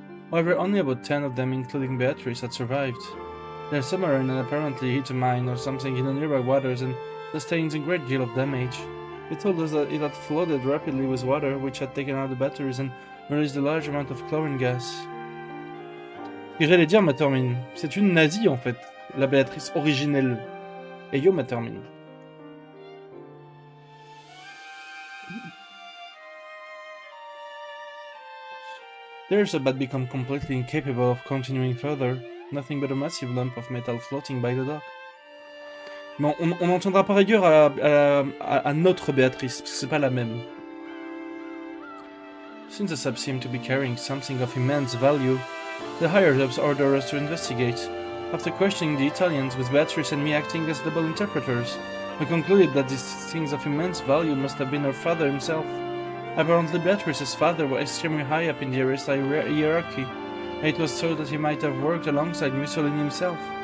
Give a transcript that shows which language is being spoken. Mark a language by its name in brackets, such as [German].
[English] However, only about 10 of them, including Beatrice, had survived. Their submarine had apparently hit a mine or something in the nearby waters and sustained a great deal of damage. They told us that it had flooded rapidly with water, which had taken out the batteries and released a large amount of chlorine gas. [French] Ce que j'allais dire, Matermine, c'est une nazie en fait, la Béatrice originelle. Et yo, Matermine. [English] Theirs had become completely incapable of continuing further, nothing but a massive lump of metal floating by the dock. [French] Mais on entendra par ailleurs à notre Béatrice, parce que c'est pas la même. [English] Since the sub seemed to be carrying something of immense value, the higher-ups ordered us to investigate. After questioning the Italians, with Beatrice and me acting as double interpreters, we concluded that these things of immense value must have been her father himself. Apparently Beatrice's father was extremely high up in the RSI hierarchy, and it was thought that he might have worked alongside Mussolini himself.